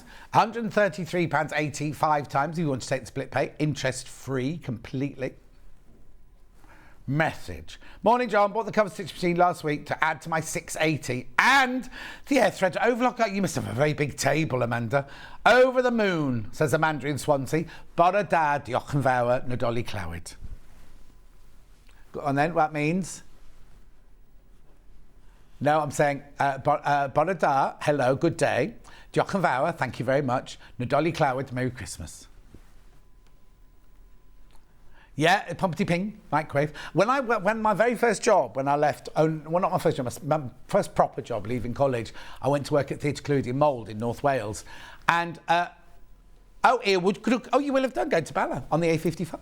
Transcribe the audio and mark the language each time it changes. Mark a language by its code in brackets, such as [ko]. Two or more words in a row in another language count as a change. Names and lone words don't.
[en] £133.80 5 times if you want to take the split pay. Interest-free completely. Message. Morning, John. Bought the cover stitch machine last week to add to my 680 and the air thread overlocker. You must have a very big table, Amanda. Over the moon, says Amanda in Swansea. [cy] Bora da, diolch yn fawr, Nadolig Clywed. [en] And then what means? No, I'm saying [cy] bora da, [en] hello, good day. [cy] Diolch yn fawr, [en] thank you very much. [cy] Nadolig Clywed, [en] Merry Christmas. Yeah, [cy] pumpty ping, [en] microwave. When my very first job, when I left, well, not my first job, my first proper job leaving college, I went to work at Theatre Clwyd in Mold in North Wales. And, you will have done going to Bala on the A55.